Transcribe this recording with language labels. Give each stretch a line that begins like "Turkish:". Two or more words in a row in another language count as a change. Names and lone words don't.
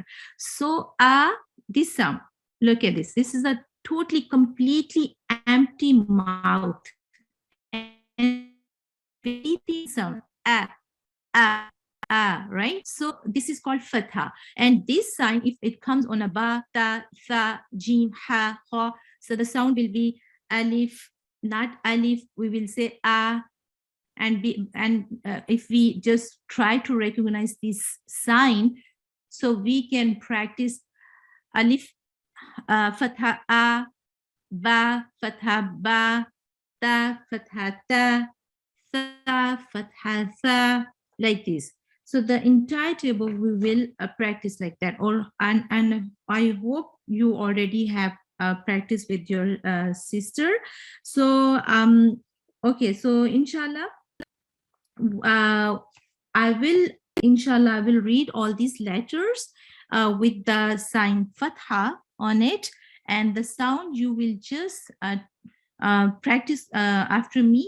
English: So this sound, look at this, this is a totally completely empty mouth, and very thin sound, right? So this is called fatha. And this sign, if it comes on a
Arabic: ba, ta, tha, jim, ha, ha,
English: so the sound will be alif, not alif, we will say a. And if we just try to recognize this sign, so we can practice
Arabic: alif, fatha a, ba, fatha ba, ta, fatha ta, tha, fatha tha,
English: like this. So the entire table we will practice like that. And I hope you already have practiced with your sister. So okay, so inshallah, I will read all these letters with the sign fatha on it, and the sound you will just practice after me.